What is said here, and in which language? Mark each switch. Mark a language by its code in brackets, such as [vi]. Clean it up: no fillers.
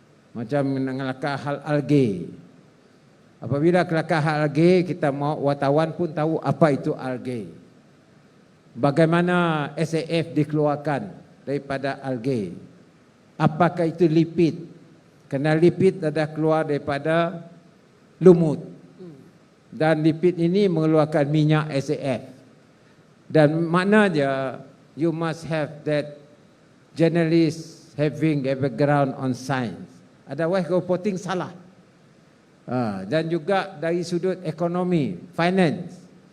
[ms] Macam kelakar hal algae. Apabila kelakar hal algae, kita mahu wartawan pun tahu apa itu algae. Bagaimana SAF dikeluarkan daripada algae. Apakah itu lipid? Kerana lipid adalah keluar daripada lumut. Dan lipid ini mengeluarkan minyak SAF. Dan maknanya [en] you must have that journalist having a background on science. Otherwise reporting [ms] salah. Dan juga dari sudut ekonomi, finance.